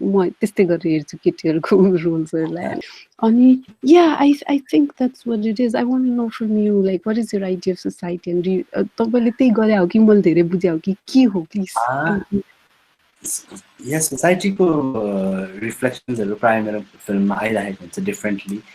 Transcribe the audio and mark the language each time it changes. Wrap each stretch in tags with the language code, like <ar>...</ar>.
<ne>म त्यस्तै गरेर हेर्छु केटीहरुको रोल्सहरुलाई.</ne> <en>अनि yeah, I think that's what it is. I want to know from you, like, what is your idea of society, and</en> <ne>तपाईले त्यही गरे हो कि मैले धेरै बुझे हो कि के हो,</ne> <en>please?</en> <ne>Yes, society-को reflections प्राय मेरो फिल्ममा आइरहेको हुन्छ differently.</ne>